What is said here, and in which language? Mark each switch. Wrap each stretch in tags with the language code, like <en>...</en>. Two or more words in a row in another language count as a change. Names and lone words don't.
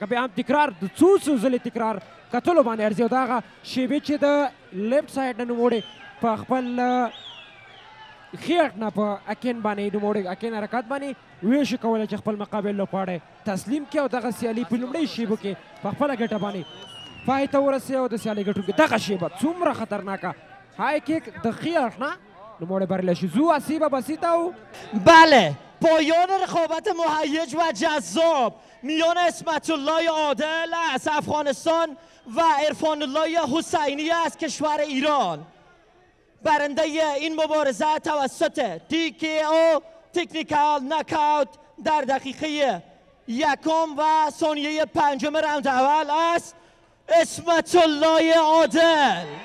<ps>بیا هم تکرار د څو ځلې تکرار کتلو باندې ارزي او دغه شیبې چې د</ps> <en>left side</en> <ps>نه نوموړي په خپل ښي اړخ نه په اکین باندې نوموړي اکین حرکات باندې ویشي کولی چې خپل مقابل لوبغاړی تسلیم کړي او دغه سیالي په لومړۍ شیبو کې په خپله ګټه باندې پای ته ورسوي او د سیالۍ ګټونکي دغه شیبه څومره خطرناکه</ps> <en>high kick</en> <ps>د ښي اړخ نه نوموړی بریالی شي. زو آسیب بسیطه و</ps> <fa>بله پایان رقابت مهیج و جذاب میان اسمت الله عادل از افغانستان و عرفان الله حسینی از کشور ایران برنده این مبارزه توسط TKO</fa> <en>technical knockout</en> <fa>در دقیقه 1 و ثانیه 5 راوند اول است اسمت الله عادل.</fa>